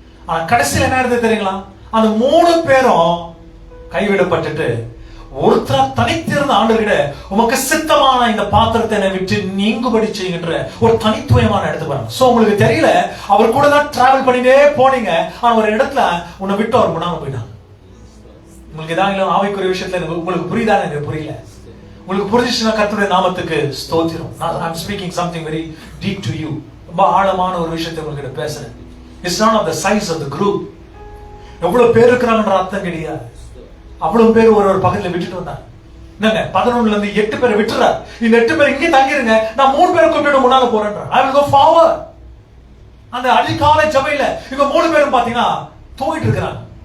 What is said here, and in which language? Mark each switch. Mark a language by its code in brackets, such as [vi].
[ta] ஆனா கடைசியில என்ன நடந்தது தெரியுங்களா? அந்த 3 பேரும் கைவிடப்பட்டுட்டு ஒருத்தரா தனித்திருந்த ஆண்டவர்கிட்ட உமக்கு சித்தமான இந்த பாத்திரத்தை என்னை விட்டு நீங்குபடி செய்கின்ற ஒரு தனித்துவமான இடத்துக்கு வராங்க. சோ உங்களுக்கு தெரியல, அவர் கூட தான் டிராவல் பண்ணிட்டே போனீங்க. ஆனா ஒரு இடத்துல உன்னை விட்டு அவர் முன்னால போயிட்டாங்க. உங்களுக்கு ஏதாவது ஆவிக்குரிய விஷயத்துல உங்களுக்கு புரியுதா? எனக்கு புரியல. உங்களுக்கு புரிஞ்சிச்சுன்னா கர்த்தருடைய நாமத்துக்கு ஸ்தோத்திரம். [en] I'm speaking something very deep to you. [ta] ரொம்ப ஆழமான ஒரு விஷயத்தை உங்ககிட்ட பேசுறேன். [en] It's not of the size of the group. [ta] எவ்வளவு பேர் இருக்கிறாங்கன்ற அர்த்தம் கிடையாது. அவ்வளவு பேர் ஒரு பக்கத்துல விட்டுட்டு வந்தாங்க. என்னங்க 11ல இருந்து 8 பேரை விட்டுறார். இந்த 8 பேர் இங்கே தங்கிருங்க, நான் 3 பேரை கூப்பிட்டு முன்னால போறேன்றார். [en] I will go forward. [ta] அந்த அதிகாலை சபையில இவங்க 3 பேரும் பாத்தீங்கன்னா தூங்கிட்டு இருக்கிறாங்க.